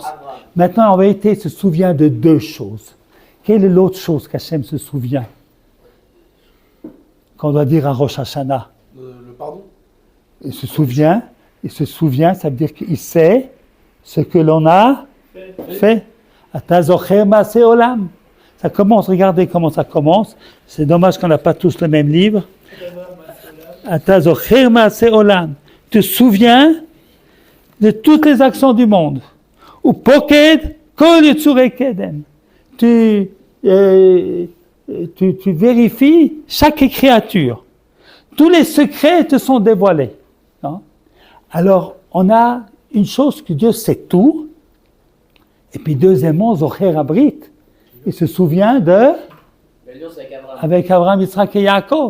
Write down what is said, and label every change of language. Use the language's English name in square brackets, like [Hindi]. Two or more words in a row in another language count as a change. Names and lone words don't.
[French] Maintenant, en vérité, il se souvient de deux choses. Quelle est l'autre chose qu'Hachem se souvient qu'on doit dire à Rosh Hashanah? Le pardon. Il se souvient, ça veut dire qu'il sait ce que l'on a fait. [Hebrew] אתה זוכר מעשה עולם. [French] Ça commence, regardez comment ça commence. C'est dommage qu'on n'a pas tous le même livre. [Hebrew] אתה זוכר מעשה עולם. [French] Tu te souviens de toutes les actions du monde. [Hebrew] ופוקד כל יצורי קדם. [French] Tu vérifies chaque créature. Tous les secrets te sont dévoilés. Non? Alors, on a une chose que Dieu sait tout. Et puis, deuxièmement, [Hebrew] זוכר הברית. [French] Il se souvient avec Abraham, Yitzhak et Yaakov.